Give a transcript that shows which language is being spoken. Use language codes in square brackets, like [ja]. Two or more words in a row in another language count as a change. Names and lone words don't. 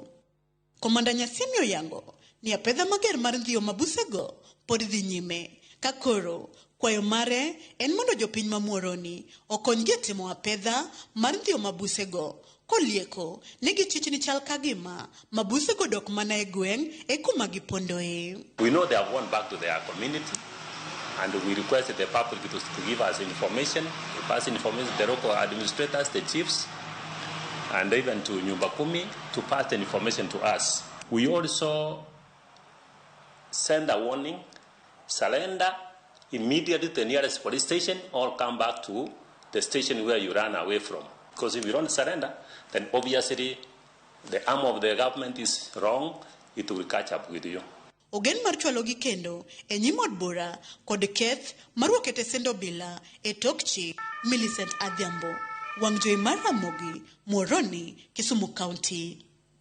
[luo] Komanda Nyasimi oyango ni apedha mager mar ndhiyo mabusego pod dhi nyime. Ka koro kwayo mare en mondo jopiny ma Muhoroni okonygi e timo apedha mar ndhiyo mabusego. Kolieko negi chichni chal kagima mabusego dok mana e gweng' e kuma gipondoe. [en] We know they have gone back to their community, and we request the public to give us information, to pass information to the local administrators, the chiefs, and even to Nyumba Kumi to pass the information to us. We also send a warning, surrender immediately to the nearest police station or come back to the station where you ran away from. Because if you don't surrender, then obviously the arm of the government is wrong, it will catch up with you. [luo] Ogen mar chwalogi kendo e nyim od bura kod keth maruok e tesend obila e Tokchi. Millicent Adhiambo, wang' jowi mar Ramogi, Muhoroni, Kisumu County.